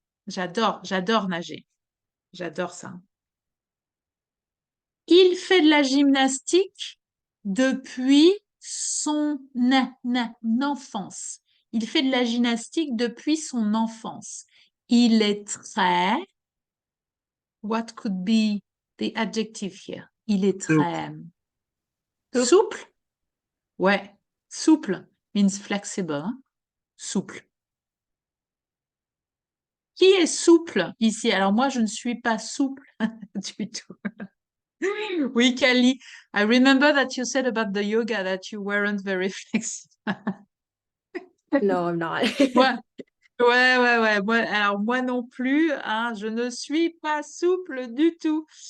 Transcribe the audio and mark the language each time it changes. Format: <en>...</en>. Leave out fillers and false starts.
<fr>J'adore nager. J'adore ça. Il fait de la gymnastique depuis son enfance. Il fait de la gymnastique depuis son enfance. Il est très...</fr> <en>What could be the adjective here?</en> <fr>Il est très... Souple? Ouais,</fr> <en>souple means flexible.</en> <fr>Hein? Souple. Qui est souple ici? Alors moi, je ne suis pas souple du tout. Oui,</fr> <en>Kali, I remember that you said about the yoga that you weren't very flexible. No, I'm not.</en> <fr>Ouais. Alors moi non plus, hein, je ne suis pas souple du tout.</fr>